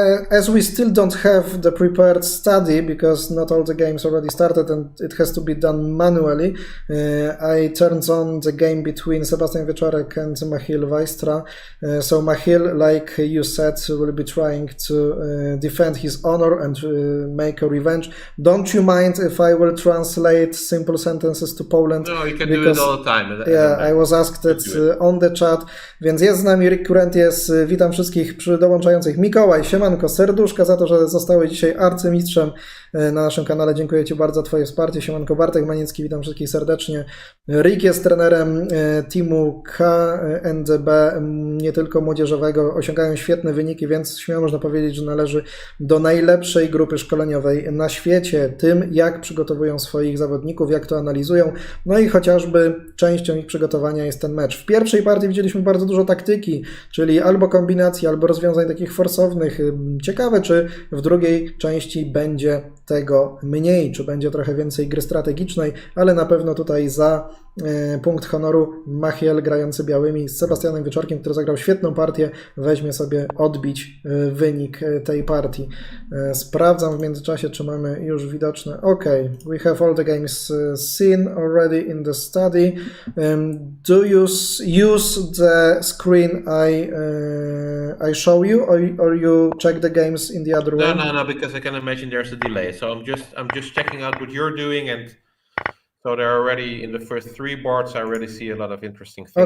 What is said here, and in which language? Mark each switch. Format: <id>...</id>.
<en>As we still don't have the prepared study, because not all the games already started and it has to be done manually, I turned on the game between Sebastian Wieczorek and Michiel Wijstra. So Michiel, like you said, will be trying to defend his honor and make a revenge. Don't you mind if I will translate simple sentences to Poland? No, you can do it all the time. Yeah, I was asked that on the chat.</en> <pl>Więc jest z nami Rick Kurentes. Witam wszystkich dołączających. Mikołaj, siemanko, serduszka za to, że zostałeś dzisiaj arcymistrzem na naszym kanale. Dziękuję Ci bardzo za Twoje wsparcie. Siemanko, Bartek Maniecki, witam wszystkich serdecznie. Rick jest trenerem teamu KNDB, nie tylko młodzieżowego. Osiągają świetne wyniki, więc śmiało można powiedzieć, że należy do najlepszej grupy szkoleniowej na świecie. Tym, jak przygotowują swoich zawodników, jak to analizują. No i chociażby częścią ich przygotowania jest ten mecz. W pierwszej partii widzieliśmy bardzo dużo taktyki, czyli albo kombinacji, albo rozwiązań takich forsownych. Ciekawe, czy w drugiej części będzie tego mniej, czy będzie trochę więcej gry strategicznej, ale na pewno tutaj za punkt honoru Michiel, grający białymi z Sebastianem Wieczorkiem, który zagrał świetną partię, weźmie sobie odbić wynik tej partii. Sprawdzam w międzyczasie, czy mamy już widoczne.</pl> <en>Ok, we have all the games seen already in the study. Do you use the screen I show you, or you check the games in the other one? No, because I can imagine there's a delay. So I'm just checking out what you're doing, and so they're already in the first three boards. I already see a lot of interesting things.</en>